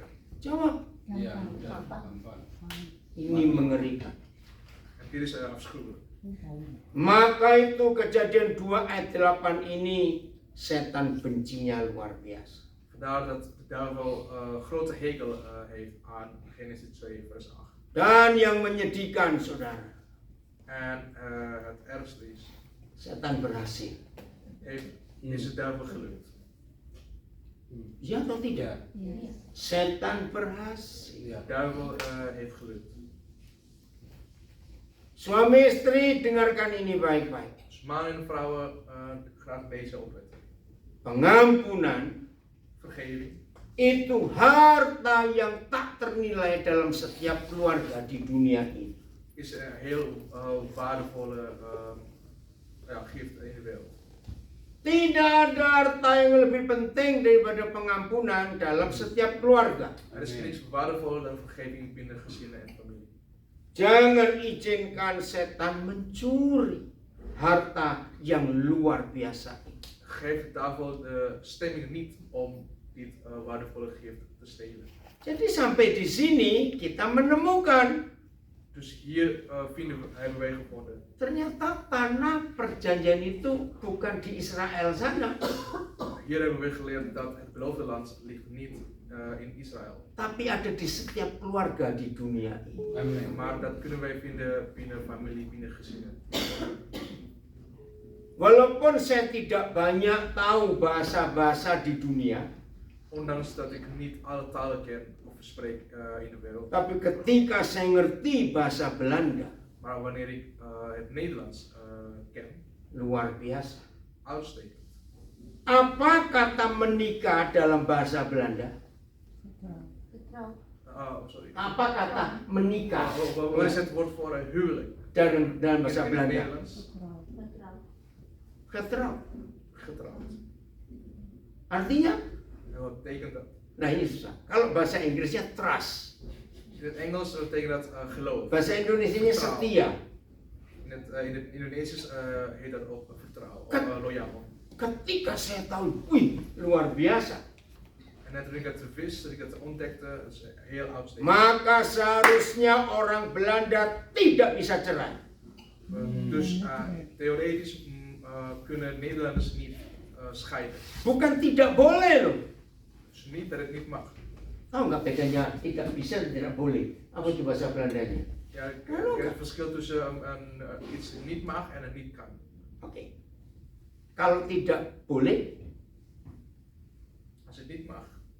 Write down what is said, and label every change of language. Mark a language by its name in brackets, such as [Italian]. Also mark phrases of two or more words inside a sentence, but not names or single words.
[Indonesian] Jawab. Ya, Gampang. gampang. Ini mengerikan. [Dutch] En dit is afschuwelijk. [Indonesian] Maka itu Kejadian 2 ayat 8 ini setan bencinya luar biasa. [Dutch] Vandaar dat de duivel grote hekel heeft aan Genesis 2 vers 8. [Indonesian] Dan yang menyedihkan, saudara, [Dutch] En het ergste is, [Indonesian] setan berhasil. [Dutch] is de duivel gelukt. [Indonesian] Ya atau tidak? Ya. Setan berhasil. Ya. [Dutch] De duivel heeft gelukt. [Indonesian] Suami istri, dengarkan ini baik-baik. [Dutch] Dus mannen en vrouwen graag deze opletten. [Indonesian] Pengampunan [Dutch] Vergeving [Indonesian] itu harta yang tak ternilai dalam setiap keluarga di dunia ini. [Dutch] is een heel waardevolle gift in de wereld. [Indonesian] Tidak ada harta yang lebih penting daripada pengampunan dalam setiap keluarga. [Dutch] Er is niks waardevoller dan vergeving binnen gezinnen en familie. [Indonesian] Jangan izinkan setan mencuri harta yang luar biasa. [Dutch] Geef de duivel de stemming niet om dit waardevolle gift te stelen. [Indonesian] Jadi sampai di sini kita menemukan [Dutch] Dus hier hebben wij gevonden. [Indonesian] ternyata tanah perjanjian itu bukan di Israel sana, [Dutch] Hier hebben we geleerd dat het beloofde land ligt niet in Israël. [Indonesian] tapi ada di setiap keluarga di dunia ini. Amen. [Dutch] Maar dat kunnen wij vinden binnen familie, binnen gezinnen. [Indonesian] Walaupun saya tidak banyak tahu bahasa-bahasa di dunia, [Dutch] Ondanks dat ik niet alle talen ken of spreek in de wereld. [Indonesian] tapi ketika saya ngerti bahasa Belanda, [Dutch] Maar wanneer ik het Nederlands ken, [Indonesian] luar biasa. [Dutch] uitstekend. [Indonesian] Apa kata menikah dalam bahasa Belanda? Sorry. Apa kata menikah [Dutch] Wat is het woord voor huwelijk? [Indonesian] dalam bahasa [Dutch] In het [Indonesian] Belanda? [Dutch] Nederlands? [Indonesian] Getrouwd. [Dutch] Getrouwd. [Indonesian] Artinya? [Dutch] En wat betekent dat? [Indonesian] Nah ini susah. Kalau bahasa Inggrisnya trust. [Dutch] In het Engels betekent dat geloof. [Indonesian] Bahasa Indonesianya setia. [Dutch] In het Indonesisch heet dat ook vertrouwen, loyaal. [Indonesian] Ketika saya tahu, wih, luar biasa. [Dutch] En net toen ik het wist, dat ik het ontdekte, dat is heel uitstekend. [Indonesian] Maka seharusnya orang Belanda tidak bisa cerai. [Dutch] Dus theoretisch kunnen Nederlanders niet scheiden. [Indonesian] Bukan tidak boleh loh. [Dutch] Dus niet dat het niet mag. [Indonesian] Tahu nggak bedanya tidak bisa dan tidak boleh? Apa itu bahasa Belandanya? [Dutch] Ja, ik ken het verschil tussen iets niet mag en het niet kan. [Indonesian] Oke. Kalau tidak boleh, [Dutch] Als het niet mag,